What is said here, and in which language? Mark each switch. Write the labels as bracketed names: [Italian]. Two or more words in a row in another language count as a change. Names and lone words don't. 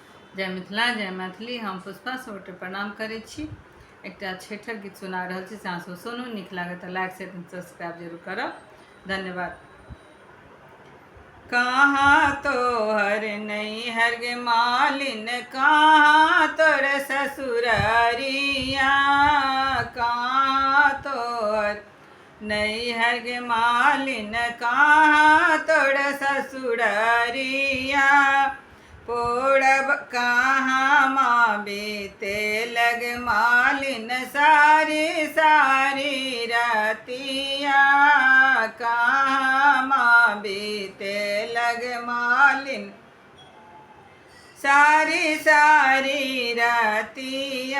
[Maithili] जय मिथिला जय मैथिली। हम पुष्पा सबके प्रणाम करै छी। एकटा छठिक गीत सुना रहल छी। अहाँ सब सुनू, नीक लागत तऽ [English] like share subscribe [Maithili] जरूर करब। धन्यवाद। कहाँ तोहर नैहर गे मालिन, कहाँ तोर ससुररिया, कहाँ तोहर नैहर गे मालिन, कहाँ तोर ससुररिया। पोड़ब कहाँ माँ बीते लग मालिन, सारी सारी रतिया, कहाँ माँ बीते लग मालिन, सारी सारी रतिया।